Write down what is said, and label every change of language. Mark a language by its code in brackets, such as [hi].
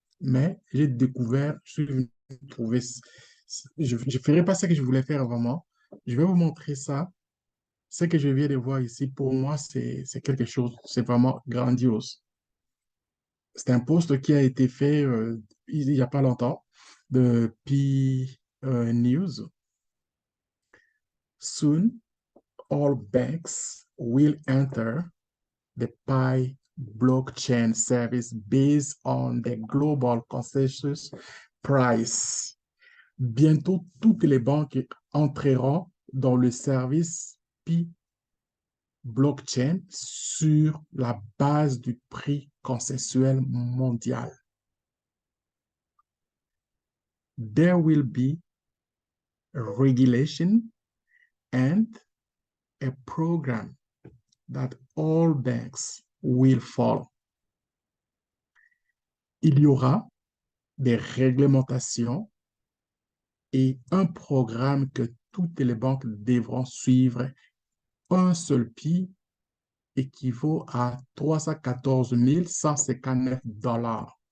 [fr] Mais j'ai découvert, je suis venu trouver, je ne ferai pas ce que je voulais faire vraiment. Je vais vous montrer ça. Ce que je viens de voir ici, pour moi, c'est quelque chose, c'est vraiment grandiose. C'est un post qui a été fait il n'y a pas longtemps de P News. [en] Soon, all banks will enter the Pi blockchain service based on the global consensus price. [fr] Bientôt, toutes les banques entreront dans le service Pi blockchain sur la base du prix consensuel mondial. [en] There will be regulation and a program that all banks will follow. [fr] Il y aura des réglementations et un programme que toutes les banques devront suivre. Un seul PI équivaut à 314 159 $.